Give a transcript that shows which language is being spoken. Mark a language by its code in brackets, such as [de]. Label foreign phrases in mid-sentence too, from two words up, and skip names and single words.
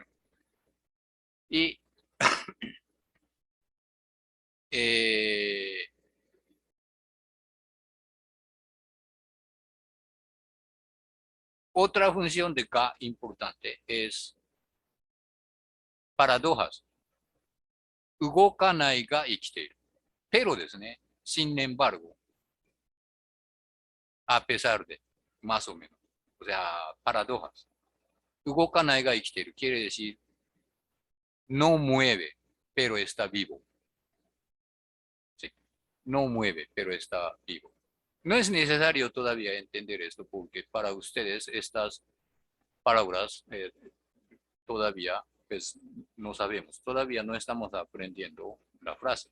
[es] Y otra función de ga importante es paradojas. [ja] 動かないが生きている。 [es] pero [ja] ですね。 [es] sin embargo, a pesar de, más o menos. O sea, paradojas. [ja] 動かないが生きている [es] quiere decir no mueve, pero está vivo. Sí. No mueve, pero está vivo. No es necesario todavía entender esto porque para ustedes estas palabras todavía pues no sabemos, todavía no estamos aprendiendo la frase.